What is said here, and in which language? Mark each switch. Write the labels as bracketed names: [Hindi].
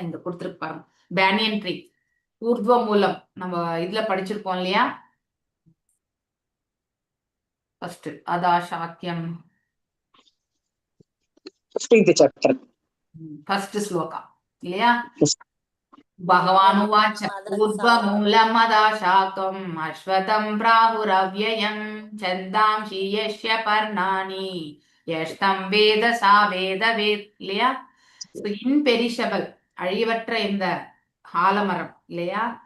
[Tamil] இங்க கொடுத்துருக்கு பாருங்க, [English] banyan tree [Tamil] ஊர்துவ மூலம் நம்ம இதுல படிச்சிருக்கோம் இல்லையா? [English] first [Tamil] அதா சாக்கியம் ஃபர்ஸ்ட் ஸ்லோகா இல்லையா? [Sanskrit] भगवानुवाच ऊर्ध्वमूलमदा शाकम् अश्वत्थं प्राहुरव्ययम् छन्दांसि यस्य पर्णानि यस्तं वेद सा वेदवेत्. [Tamil] இல்லையா? [English] imperishable [Tamil] அழிவற்ற இந்த ஆலமரம் இல்லையா?